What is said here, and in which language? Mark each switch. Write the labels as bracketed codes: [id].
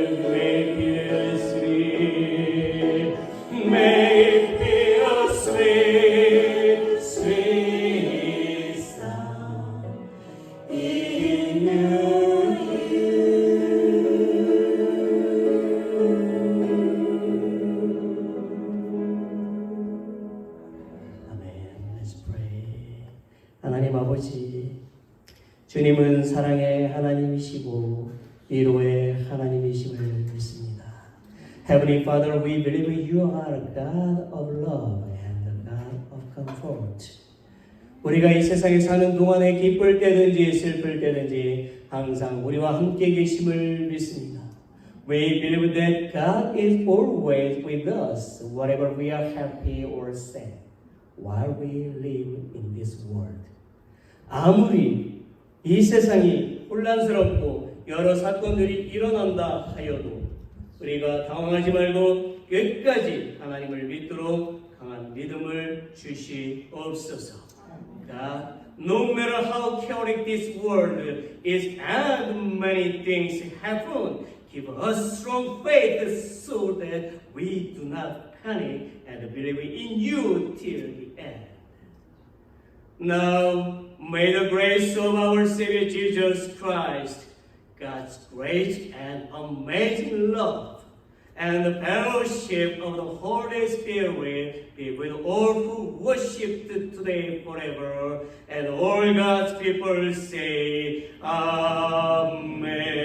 [en] May it be a sweet, may it be a sweet, sweet sound in your 아멘. Let's pray. [ko] 하나님 아버지, 주님은 사랑의 하나님이시고 위로의 하나님이심을 믿습니다. [en] Heavenly Father, we believe you are a God of love and a God of comfort. [ko] 우리가 이 세상에 사는 동안에 기쁠 때든지 슬플 때든지 항상 우리와 함께 계심을 믿습니다. [en] We believe that God is always with us, whatever we are happy or sad, while we live in this world. 아무리 [ko] 이 세상이 혼란스럽고 여러 사건들이 일어난다 하여도 우리가 당황하지 말고 끝까지 하나님을 믿도록 강한 믿음을 주시옵소서. [en] God, no matter how chaotic this world is and many things happen, give us strong faith so that we do not panic and believe in you till the end. Now, may the grace of our Savior Jesus Christ, God's great and amazing love, and the fellowship of the Holy Spirit be with all who worship today forever, and all God's people say, Amen.